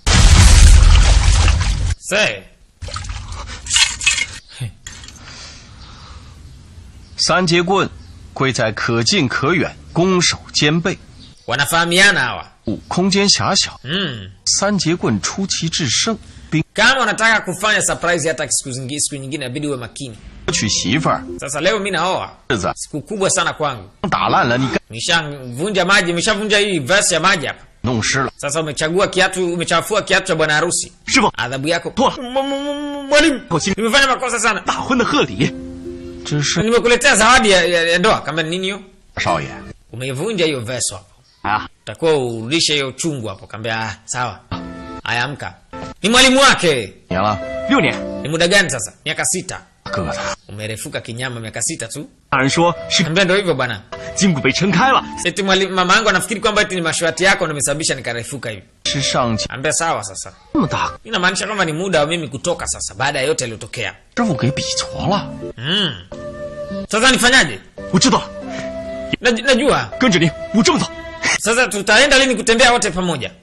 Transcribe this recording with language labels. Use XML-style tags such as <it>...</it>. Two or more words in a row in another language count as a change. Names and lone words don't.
<en>Say.</en> <zh>三节棍贵在可近可远，攻守兼备。</zh> <sw>Wanafahamiana hawa.</sw> <zh>空间狭小。 三节棍出奇制胜。</zh> <sw>Kama unataka kufanya surprise hata siku nyingine inabidi uwe makini.</sw> <zh>娶媳妇儿。</zh> <sw>Sasa leo mimi naoa.</sw> <zh>日子</zh> <sw>Siku kubwa sana kwangu.</sw> <zh>打烂了，你</zh> <sw>Nimeshavunja maji, nimeshavunja hii verse ya maji hapa.</sw> <zh>弄湿了。</zh> <sw>Sasa umechafua kiatu cha bwana harusi.</sw> <zh>师傅，</zh> <sw>Adhabu yako.</sw> <zh>错了，</zh> <sw>Mwalimu,</sw> <zh>我今</zh> <sw>nimefanya makosa sana.</sw> <zh>大婚的贺礼，这是</zh> <sw>Nimekuletea zawadi ya ndoa. Kama nini hiyo?</sw> <zh>少爷。</zh> <sw>Umeivunja hiyo verse hapo.</sw> <zh>啊，</zh> <sw>Utakuwa urudishe hiyo chungu hapo. Kaambia sawa. Aya amka. Ni mwalimu wake.</sw> <zh>年了，6年。</zh> <sw>Ni muda gani sasa? Miaka 6.</sw> <zh>哥哥他，</zh> <sw>Umerefuka kinyama miaka 6 tu.</sw> <zh>大人说是</zh> <sw>Ambia ndio hivyo bwana.</sw> <zh>筋骨被撑开了，</zh> <sw>Eti mama yangu anafikiri kwamba eti ni mashwati yako ndio imesababisha nikarefuka hivi.</sw> <zh>是上级</zh> <sw>Ambia sawa sasa.</sw> <zh>这么大，</zh> <sw>Inamaanisha kwamba ni muda wa mimi kutoka sasa baada ya yote yaliyotokea.</sw> <zh>师傅给比矬了。</zh> <sw>Sasa nifanyaje?</sw> <zh>我知道了，</zh> <sw>Najua.</sw> <zh>跟着你，我这么走。</zh> <sw>Sasa tutaenda lini kutembea wote pamoja?</sw>